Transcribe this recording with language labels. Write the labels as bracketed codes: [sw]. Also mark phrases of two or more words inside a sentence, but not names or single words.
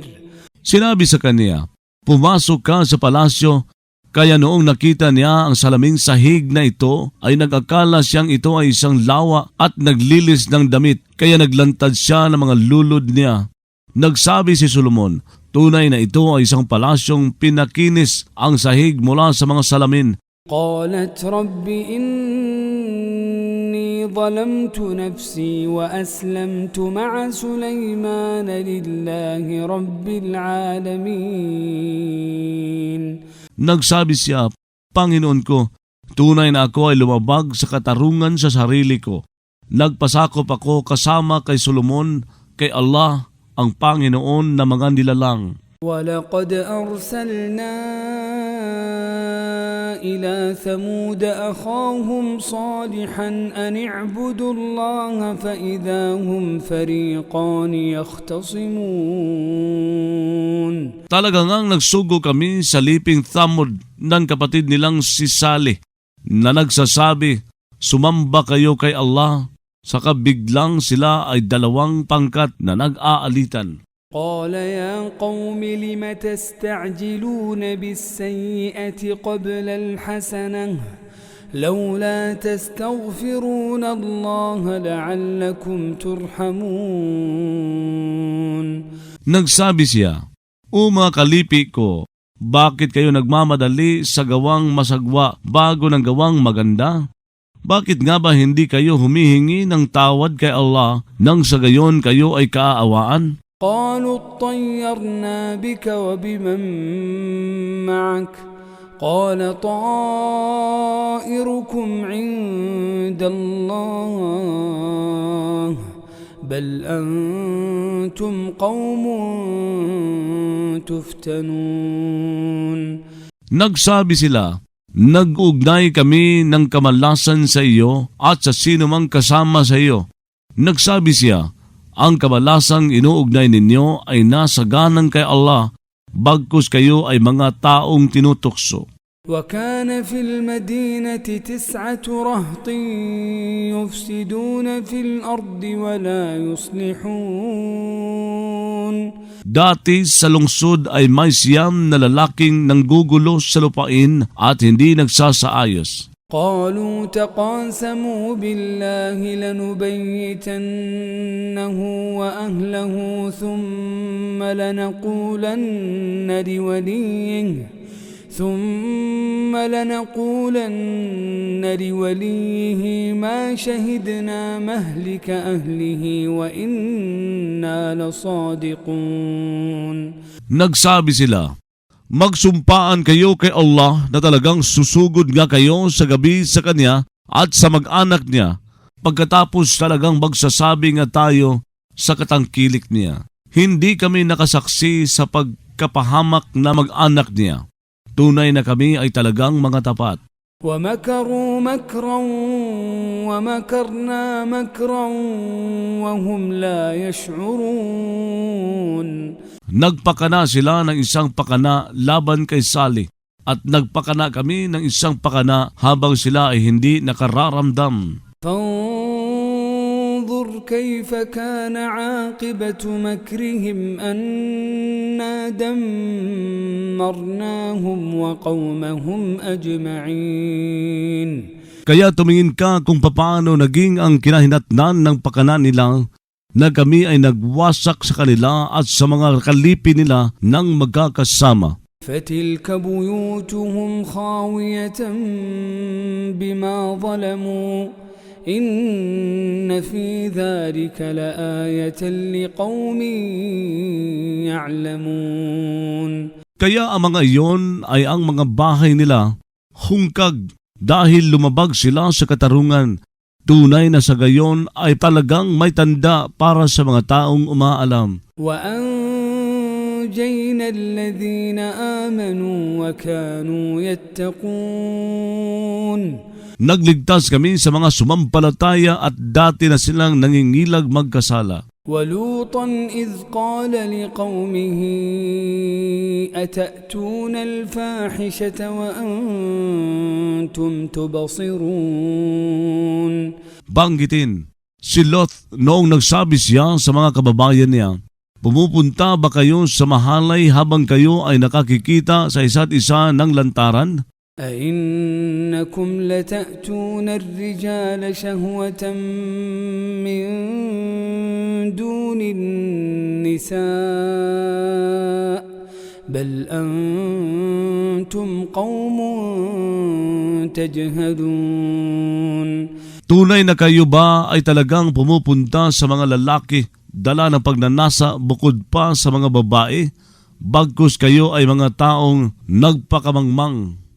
[tl] Sinabi sa kanya, Pumasok ka sa palasyo. Kaya noong nakita niya ang salaming sahig na ito, ay nag-akala siyang ito ay isang lawa at naglilis ng damit, kaya naglantad siya ng mga lulod niya. Nagsabi si Solomon, tunay na ito ay isang palasyong pinakinis ang sahig mula sa mga salamin. [ar] قالت رب إني ظلمت نفسي وأسلمت مع سليمان لله رب العالمين. [tl] Nagsabi siya, Panginoon ko, Tunay na ako ay lumabag sa katarungan sa sarili ko. Nagpasakop ako kasama kay Solomon, kay Allah, ang Panginoon na mga nilalang. [ar] ولقد أرسلنا إلى ثمود أخاهم صالحا أن اعبدوا الله فإذا هم فريقان يختصمون. [tl] Talaga ngang nagsugo kami sa liping Thamud ng kapatid nilang si Salih na nagsasabi, sumamba kayo kay Allah, saka biglang sila ay dalawang pangkat na nag-aalitan. [ar] قال يا قوم لم تستعجلون بالسيئة قبل الحسنة لولا تستغفرون الله لعلكم ترحمون. [tl] Nagsabi siya, O mga kalipi ko, bakit kayo nagmamadali sa gawang masagwa bago ng gawang maganda? Bakit nga ba hindi kayo humihingi ng tawad kay Allah nang sa gayon kayo ay kaaawaan? [ar] قالوا اطيرنا بك وبمن معك قال طائركم عند الله بل أنتم قوم تفتنون. [tl] Nagsabi sila, nag-ugnay kami ng kamalasan sa iyo at sa sino mang kasama sa iyo. Nagsabi siya, ang kamalasang inuugnay ninyo ay nasa ganang kay Allah, bagkus kayo ay mga taong tinutukso. [ar] وكان في المدينة 9 رهط يفسدون في الأرض ولا يصلحون. [tl] Dati sa lungsod ay may 9 na lalaking nanggugulo sa lupain at hindi nagsasaayos. [ar] قالوا تقاسموا بالله لنبيتنه وأهله ثم لنقولن لوليه ما شهدنا مهلك أهله وإنا لصادقون. [tl] Nagsabi sila, magsumpaan kayo kay Allah na talagang susugod nga kayo sa gabi sa Kanya at sa mag-anak niya, pagkatapos talagang magsasabi nga tayo sa katangkilik niya. Hindi kami nakasaksi sa pagkapahamak na mag-anak niya. Tunay na kami ay talagang mga tapat. [ar] ومكروا مكرا ومكرنا مكرا وهم لا يشعرون. [tl] Nagpakana sila ng isang pakana laban kay Salih at nagpakana kami ng isang pakana habang sila ay hindi nakararamdam. [ar] فانظر كيف كان عاقبة مكرهم أنا دمرناهم وقومهم أجمعين. [tl] Kaya tumingin ka kung papaano naging ang kinahinatnan ng pakana nila na kami ay nagwasak sa kanila at sa mga kalipi nila nang magkakasama. [ar] فتلك بيوتهم خاوية بما ظلموا إن في ذلك لآية لقوم يعلمون. [tl] Kaya ang mga iyon ay ang mga bahay nila hungkag dahil lumabag sila sa katarungan. Tunay na sa gayon ay talagang may tanda para sa mga taong umaalam. [ar] وأنجينا الذين آمنوا وكانوا يتقون. [tl] Nagligtas kami sa mga sumampalataya at dati na silang nangingilag magkasala. [ar] ولوطا إذ قال لقومه أتأتون الفاحشة وأنتم تبصرون. [tl] Banggitin, si Lot noong nagsabi siya sa mga kababayan niya, pumupunta ba kayo sa mahalay habang kayo ay nakakikita sa isa't isa ng lantaran? [ar] أئنكم لتأتون الرجال شهوة من دون النساء بل أنتم قوم تجهلون. [tl] Tunay na kayo ba ay talagang pumupunta sa mga lalaki, dala ng pagnanasa bukod pa sa mga babae, bagkus kayo ay mga taong nagpakamangmang.